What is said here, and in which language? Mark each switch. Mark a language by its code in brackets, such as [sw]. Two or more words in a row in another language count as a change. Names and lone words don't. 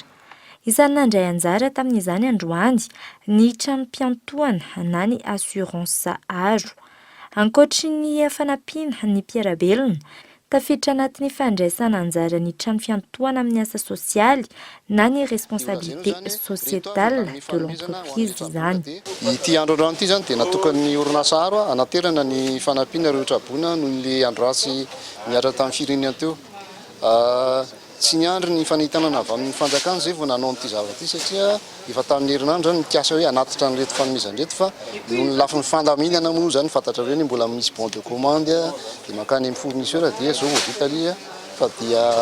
[mg] Isany nandray anjara tamin'izany androany ny trano-piantohana na ny assurance aro. Ankoatry ny fanampiana ny mpiarabelona tafiditra anatin'ny fandraisana anjara ny trano fiantohana amin'ny asa sosialy na ny [fr] responsabilité sociétale de l'entreprise [mg] izany. Ity andro ity zany dia natokany orinasa aro anaterana ny fanampiana ireo trabona noho ny andrasy miaraka tamin'ny firenena teo. Tsy niandry ny fanitana avy amin'ny fanjakana zay vao nanao n'ity zavatra ity satria efa tamin'ny herinandro zany mikasa hoe anatitra an'ireto fanomezan'ireto fa noho ny lafin'ny fandaminana moa zany fantatra ireny mbola misy [fr] bon de commande [mg] dia makany amin'ny fournisseur dia zao vao vita lia fa dia